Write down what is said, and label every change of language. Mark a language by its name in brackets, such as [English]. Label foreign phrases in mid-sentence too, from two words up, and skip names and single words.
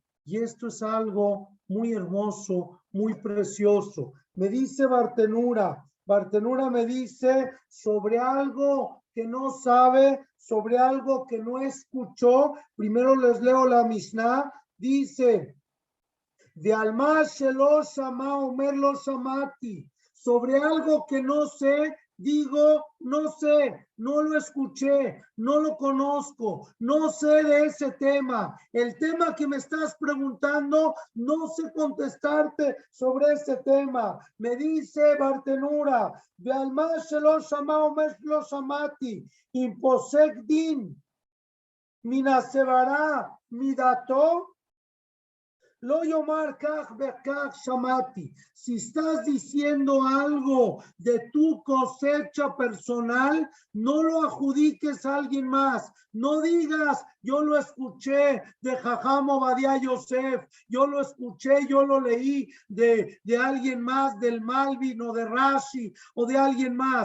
[Spanish] Y esto es algo muy hermoso, muy precioso. Me dice Bartenura me dice sobre algo que no sabe, sobre algo que no escuchó. Primero les leo la Mishnah. Dice, [Hebrew] ועל מה שלא שמע אומר לא שמעתי, [Spanish] sobre algo que no sé, digo no sé, no lo escuché, no lo conozco, no sé de ese tema. El tema que me estás preguntando, no sé contestarte sobre ese tema. Me dice Bartenura, [Hebrew] ועל מה שלא שמע אומר לא שמעתי אם פוסק דין מסברא מדעתו. לא יאמר כך וכך שמעתי. [Spanish] Si estás diciendo algo de tu cosecha personal, no lo adjudiques a alguien más. No digas, yo lo escuché de Jajam Ovadia Yosef, yo lo escuché, yo lo leí de alguien más, del Malvin o de Rashi o de alguien más.